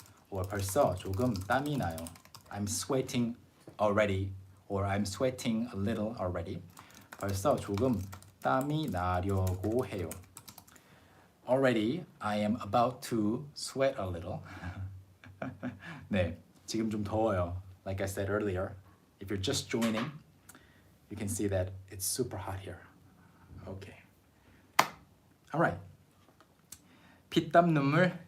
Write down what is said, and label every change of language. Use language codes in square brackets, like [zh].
[ko] Or 벌써 조금 땀이 나요. [en] I'm sweating already, or I'm sweating a little already. [ko] 벌써 조금 땀이 나려고 해요. [en] Already, I am about to sweat a little. [ko] 네, 지금 좀 더워요. [en] Like I said earlier, if you're just joining, you can see that it's super hot here. Okay. All right. [ko] 피땀 눈물.